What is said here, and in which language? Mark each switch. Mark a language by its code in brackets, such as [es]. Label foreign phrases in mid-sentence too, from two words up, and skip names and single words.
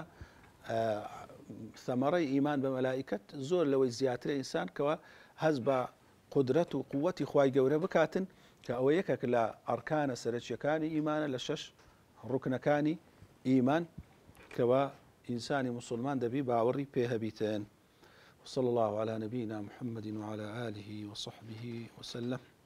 [ckb] ثەمەڕەی ئیمان بە مەلایکەت زۆر لەوەی زیاترە ئینسان کەوە هەز بە قودرەت و قووەتی خوای گەورە بکاتن کە ئەوە یەکێک لە ئەرکانە سەرەکیەکانی ئیمانە لە 6 ڕوکنەکانی ئیمان کەوە ئینسانی مسلمان دەبی باوەڕی پێ هەبیتن [ar] وصلى الله على نبينا محمد وعلى آله وصحبه وسلم.